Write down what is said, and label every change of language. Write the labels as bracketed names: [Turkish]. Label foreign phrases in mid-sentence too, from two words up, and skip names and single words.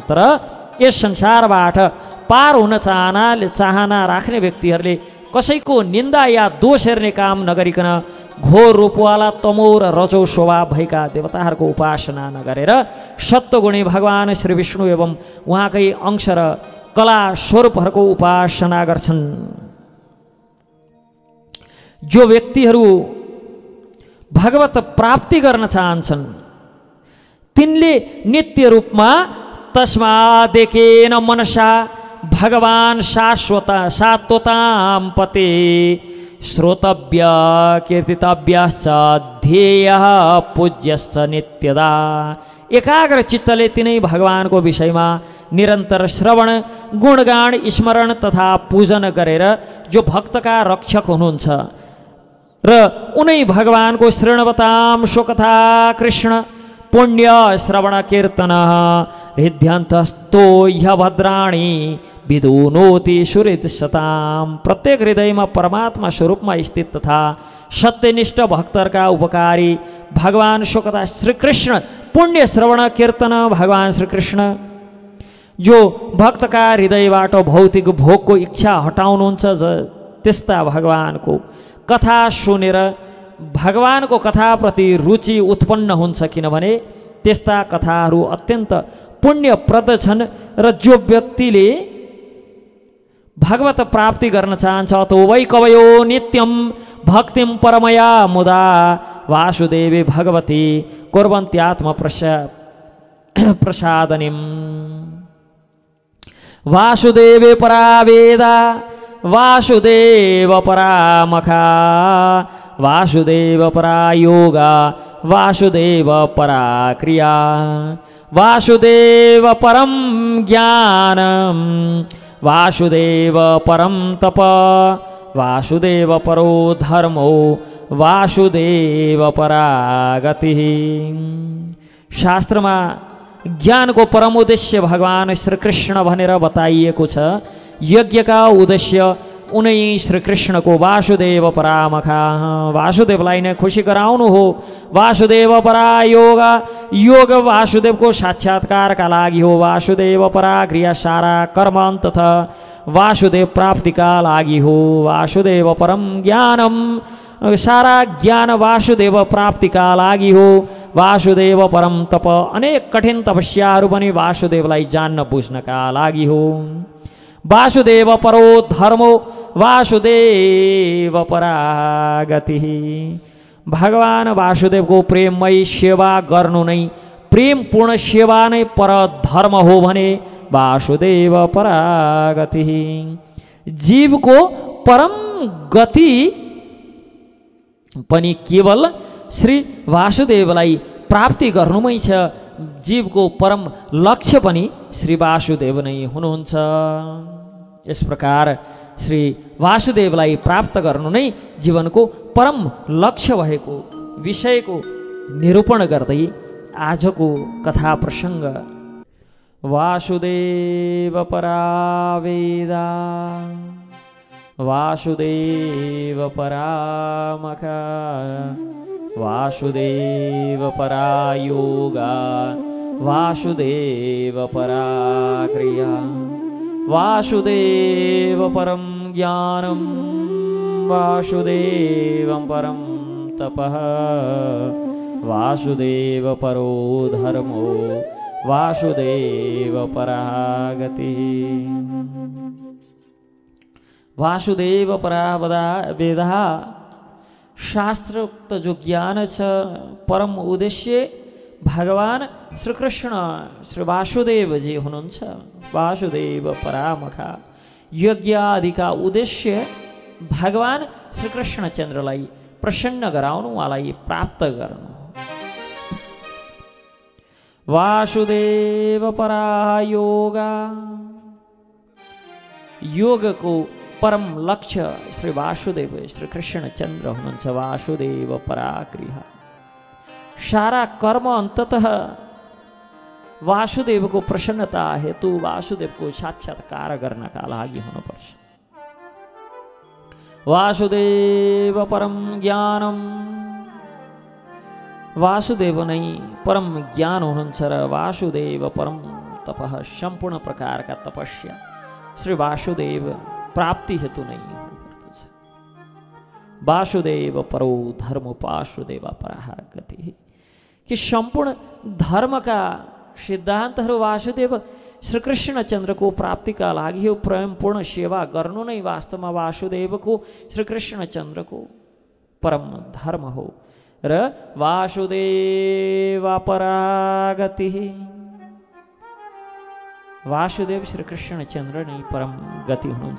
[Nepali] तर यस संसारबाट पार हुन चाहना राख्ने व्यक्तिहरूले कसैको निन्दा या दोष हेर्ने काम नगरिकन घोर रूपवाला तमो र रजो स्वभाव भएका देवताहरूको उपासना नगरेर सत्वगुणी भगवान श्री विष्णु एवं उहाँकै अंश र कला स्वरूपहरूको उपासना गर्छन्। जो व्यक्तिहरू भगवत प्राप्ति गर्न चाहन्छन् तिनले नित्य रूपमा [Sanskrit] तस्मादेकेन मनसा भगवान सात्वतां पते श्रोतव्य कीर्तितव्यश्च ध्येयः पूज्यश्च नित्यदा। [Nepali] एकाग्र चित्तले तिनै भगवानको विषयमा निरन्तर श्रवण गुणगान स्मरण तथा पूजन गरेर जो भक्तका रक्षक हुनुहुन्छ र उनै भगवानको [Sanskrit] शृण्वतां स्वकथा कृष्ण पुण्य श्रवण कीर्तन हृद्यन्तस्तो ह्यभद्राणि विदुनोति सुहृदशतां। [Nepali] प्रत्येक हृदयमा परमात्मा स्वरूपमा स्थित तथा सत्यनिष्ठ भक्तहरूका उपकारी भगवान [Sanskrit] स्वकथा श्रीकृष्ण पुण्य श्रवण कीर्तन [Nepali] भगवान श्रीकृष्ण जो भक्तका हृदयबाट भौतिक भोगको इच्छा हटाउनुहुन्छ, त्यस्ता भगवानको कथा सुनेर भगवानको कथाप्रति रुचि उत्पन्न हुन्छ। किनभने त्यस्ता कथाहरू अत्यन्त पुण्यप्रद छन् र जो व्यक्तिले भगवत प्राप्ति गर्न चाहन्छ [Sanskrit] तो वै कवयो नित्यं भक्तिं परमया मुदा वासुदेवे भगवती कुर्वन्त्यात्म प्रसादनिम्। वासुदेवे परा वेदा वासुदेव परामखा वासुदेव परा योगा वासुदेव परा क्रिया वासुदेव परम ज्ञानम वासुदेव परम तप वासुदेव परो धर्मो वासुदेव परा गति। [Nepali] शास्त्रमा ज्ञानको परम उद्देश्य भगवान श्रीकृष्ण भनेर बताइएको छ। यज्ञका उद्देश्य उनै श्रीकृष्णको [Sanskrit] वासुदेव परामखा [Nepali] वासुदेवलाई नै खुसी गराउनु हो। [Sanskrit] वासुदेव परा योग [Nepali] वासुदेवको साक्षात्कारका लागि हो। [Sanskrit] वासुदेव परा क्रिया [Nepali] सारा कर्म तथा वासुदेव प्राप्तिका लागि हो। [Sanskrit] वासुदेव परम ज्ञानम [Nepali] सारा ज्ञान वासुदेव प्राप्तिका लागि हो। [Sanskrit] वासुदेव परम तप [Nepali] अनेक कठिन तपस्याहरू पनि वासुदेवलाई जान्न बुझ्नका लागि हो। [Sanskrit] वासुदेव परो धर्मो वासुदेव परा गति। [Nepali] भगवान वासुदेवको प्रेममय सेवा गर्नु नै प्रेमपूर्ण सेवा नै पर धर्म हो भने [Sanskrit] वासुदेव परा गति। [Nepali] जीवको परम गति पनि केवल श्री वासुदेवलाई प्राप्ति गर्नुमै छ। जीवको परम लक्ष्य पनि श्री वासुदेव नै हुनुहुन्छ। यस प्रकार श्री वासुदेवलाई प्राप्त गर्नु नै जीवनको परम लक्ष्य भएको विषयको निरूपण गर्दै आजको कथा प्रसङ्ग [Sanskrit] वासुदेव परा वेदा वासुदेव परामखा वासुदेव परा योगा वासुदेव परा क्रिया वासुदेव परम ज्ञानम वासुदेवं परम तपः वासुदेव परो धर्मो वासुदेव परा गति। वासुदेव परा वेदा [Nepali] शास्त्रोक्त जो ज्ञान छ परम उद्देश्य भगवान श्रीकृष्ण श्री वासुदेवजी हुनुहुन्छ। [Sanskrit] वासुदेव परामखा [Nepali] यज्ञ आदिका उद्देश्य भगवान श्रीकृष्णचन्द्रलाई प्रसन्न गराउनु, उहाँलाई प्राप्त गर्नु। [Sanskrit] वासुदेव परा योगा, [Nepali] योगको परम लक्ष्य श्री वासुदेव श्री कृष्णचन्द्र हुनुहुन्छ। [Sanskrit] वासुदेव परागृह, [Nepali] सारा कर्म अन्ततः वासुदेवको प्रसन्नता हेतु वासुदेवको साक्षात्कार गर्नका लागि हुनुपर्छ। [Sanskrit] वासुदेव परम ज्ञानम, [Nepali] वासुदेव नै परम ज्ञान हुनुहुन्छ र [Sanskrit] वासुदेव परम तपः, [Nepali] सम्पूर्ण प्रकारका तपस्या श्री वासुदेव प्राप्ति हेतु नै हुनुपर्दछ। [Sanskrit] वासुदेव परो धर्म वासुदेव पराः गति, [Nepali] कि सम्पूर्ण धर्मका सिद्धान्तहरू वासुदेव श्रीकृष्णचन्द्रको प्राप्तिका लागि यो प्रेमपूर्ण सेवा गर्नु नै वास्तवमा वासुदेवको श्रीकृष्णचन्द्रको परम धर्म हो। र [Sanskrit] वासुदेव परागति, [Nepali] वासुदेव श्रीकृष्णचन्द्र नै परम गति हुनुहुन्छ।